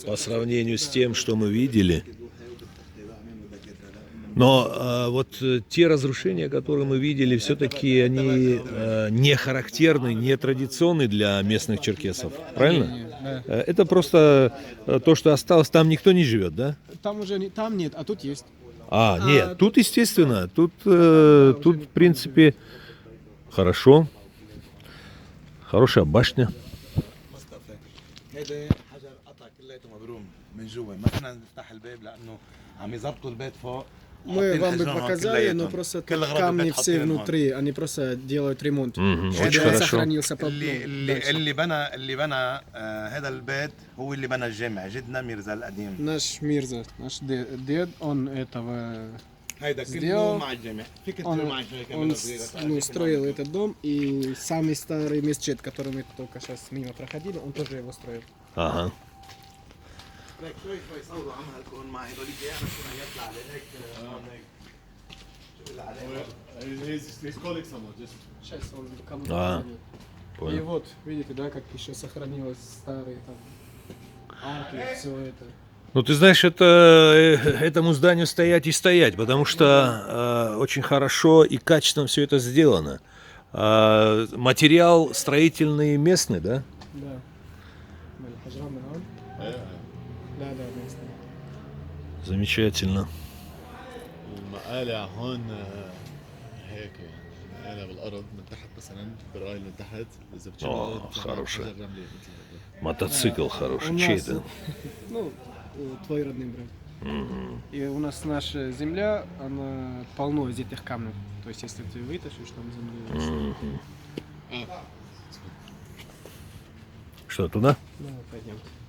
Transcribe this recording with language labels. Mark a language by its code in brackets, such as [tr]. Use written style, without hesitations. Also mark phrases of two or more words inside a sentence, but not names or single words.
[ru] По сравнению с тем, что мы видели. Но вот те разрушения, которые мы видели, все-таки они не характерны, не традиционны для местных черкесов. Правильно? Да. Это просто то, что осталось. Там никто не живет, да? Там уже не, там нет, а тут есть. Нет, тут естественно. Тут в принципе, хорошо. Хорошая башня. [ar] مصطفى هذا حجر قطع كلياته مبروم من جوا ما فينا نفتح الباب لانه عم يظبطوا البيت فوق. [ru] Мы вам бы показали, но просто тут камни все внутри, они просто делают ремонт. Мгм, Чтобы очень он хорошо. сохранился по [ar] اللي بنى هذا البيت هو اللي بنى الجامع جدنا ميرزا القديم. [ru] Наш Мирза, наш дед, он этого [ar] هيدا [ru] сделал. [ar] كله مع الجامع. فيك [ru] Он, [ar] تطلع معي شوي [ru] он [ar] كاميرا صغيرة. [ru] строил этот дом, и самый старый мечеть, который мы только сейчас мимо проходили, он тоже его строил. Ага. [ar] هيك شوي شوي صوروا عم هالكون معي هذول انا كنا يطلع لهيك هيك. شو اللي عليه؟ [en] He's calling someone, just [ru] Сейчас он кому-то А, позвонит. И понял. вот, видите, да, как еще сохранилось старые там арки, все это. Ну, ты знаешь, этому зданию стоять и стоять, потому что очень хорошо и качественно все это сделано. Материал строительный местный, да? Да. Хажрам Иран. Да, да, местный. Замечательно. [ar] المقالع هون هيك يعني مقالع بالارض من تحت مثلا برايل من تحت اذا بتشوف [ru] хорошая. [ar] حجر رملي مثل هذا. [ru] Мотоцикл У хороший. нас, Чей это? ну, твой родной брат. И у нас наша земля, она полно из этих камней. То есть, если ты вытащишь там землю, Что, туда? да, пойдем.